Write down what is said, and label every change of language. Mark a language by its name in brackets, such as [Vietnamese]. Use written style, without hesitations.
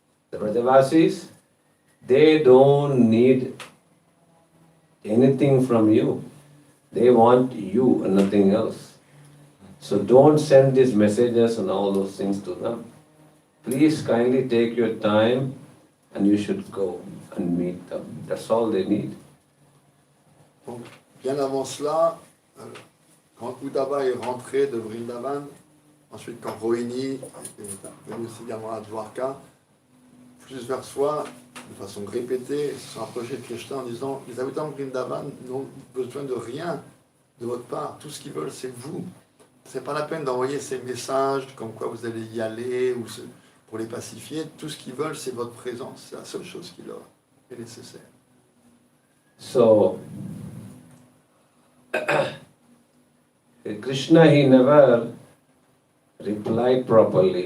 [English] The Brajavasis, they don't need anything from you. They want you and nothing else. So don't send these messages and all those things to them. Please kindly take your time and you should go and meet them. That's all they need. [French] Donc, bien avant cela, quand Uddhava est rentré de Vrindavan, ensuite quand Rohini est venu aussi également à Dwarka, plusieurs fois, de façon répétée, se sont approchés de Krishna en disant les habitants de Vrindavan n'ont besoin de rien de votre part. Tout ce qu'ils veulent, c'est vous. C'est pas la peine d'envoyer ces messages comme quoi vous allez y aller ou pour les pacifier. Tout ce qu'ils veulent, c'est votre présence. C'est la seule chose qui leur est nécessaire. [English] So, Krishna, he never replied properly.